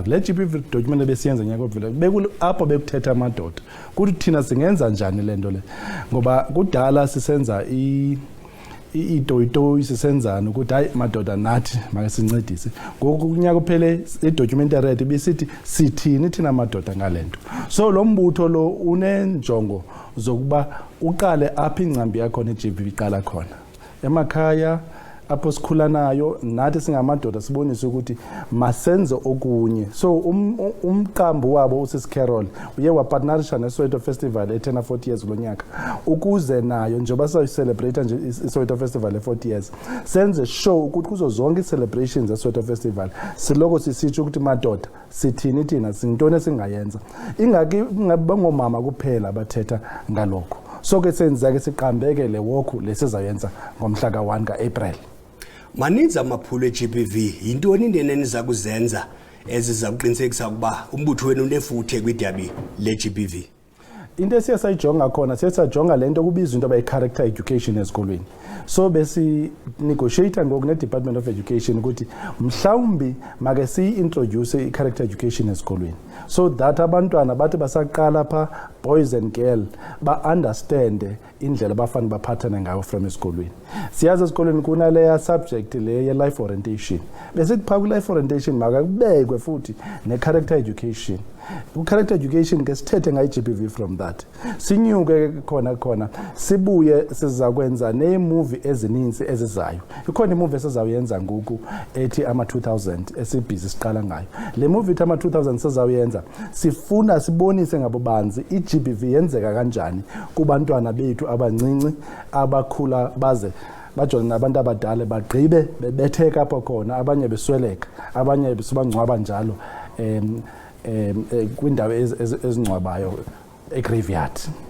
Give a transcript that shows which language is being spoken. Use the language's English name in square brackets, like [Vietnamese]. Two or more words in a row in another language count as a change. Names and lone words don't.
[Xhosa] Le GBV documentary besiyenza nyaka odluleke apho bekuthetha amadoda kuthi thina singenza njani le nto le ngoba kudala sisenza itoyitoyi sisenzana ukuthi hayi madoda nathi make sincedise. Ngoku kunyaka uphele i-documentary yethu bisithi sithini thina madoda ngalento. So lo mbutho lo unenjongo zokuba uqale apha ingcambi yakhona i-GBV iqala khona emakhaya apho sikhula nayo nathi singamadoda sibonise ukuthi masenze okunye. So umqambo wabo uSisi Carol uye wapartnerisha neSoweto Festival ethena 40 years lo nyaka ukuze nayo njengoba sayicelebrate nje iSoweto Festival e40 years senze show ukuthi kuzo zonke icelebrations eSoweto Festival siloko sisitsho ukuthi madoda sithini thina sintoni esingayenza ingabangomama kuphela bathetha ngalokho. So ke senza ke siqambeke le walk lesizayenza ngomhla ka1 kaApril. Maninzi amaphulo e-GBV, yintoni indlela eniza kuzenza eziza kuqinisekisa ukuba umbutho wenu unefuthe kwidabi le-GBV? Into esiyasayijonga khona siyasajonga lento kubizwa into abayi- [English] character education [Xhosa] esikolweni. So besi negotiate ngoku ne-Department of Education ukuthi mhlawumbi make si-introduce i- [English] character education [Xhosa] esikolweni [English] so that [Xhosa] abantwana bathi basaqala pha [English] boys and girl [Xhosa] ba-understande indlela abafana baphathane ngayo from esikolweni. Siyazi esikolweni kunaleya subject le ye- [English] life orientation [Xhosa] besithi pha ku- [English] life orientation [Xhosa] makakubekwe futhi ne- [English] character education. Character education [Xhosa] ke sithethe ngayi-GBV [English] from that. [Xhosa] Sinyuke khona sibuye sizakwenza ne-movie ezininzi ezizayo. Ikhona i-movie esizawuyenza ngoku ethi ama-2000 esibhizi siqala ngayo. Le movie ethi ama-2000 sizawuyenza sifuna sibonise ngabo banzi i-GBV i-GBV yenzeka kanjani kubantwana bethu abancinci abakhula baze bajonge nabantu abadala bagqibe bebetheka apho khona, abanye besweleka, abanye besibangcwaba njalo kwindawo ezingcwabayo e-graveyard.